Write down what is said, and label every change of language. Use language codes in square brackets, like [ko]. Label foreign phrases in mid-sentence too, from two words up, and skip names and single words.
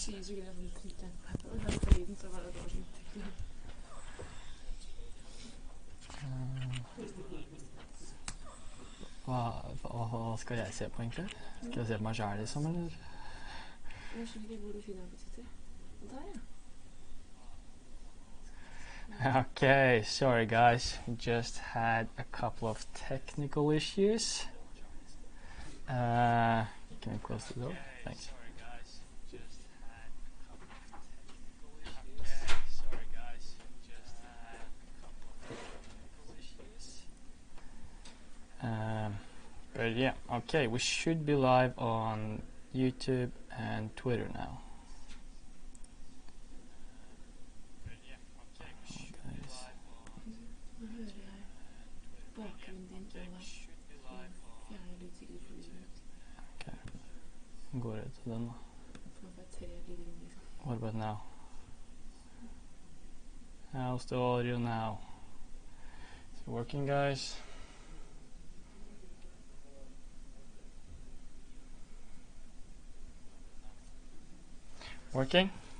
[no] Synes ikke det er sånn Twitter. Jeg har på lyden, så var det bare sånn Twitter. Hva skal jeg se på egentlig? Skal jeg se på meg selv liksom, eller? Jeg skjønner ikke hvor du finner den på Twitter. Der, ja. [en] Okay, sorry guys, we just had a couple of technical issues. Can you close the door? Thanks. But yeah, okay, we should be live on YouTube and Twitter now. [no] Nå hører jeg bakgrunnen din og fjerner lydsikkert for lyden. Okay, går det til den da? For nå får jeg 3 lyder inn liksom. [en] What about now? How's the audio now? Is it working, guys? Working?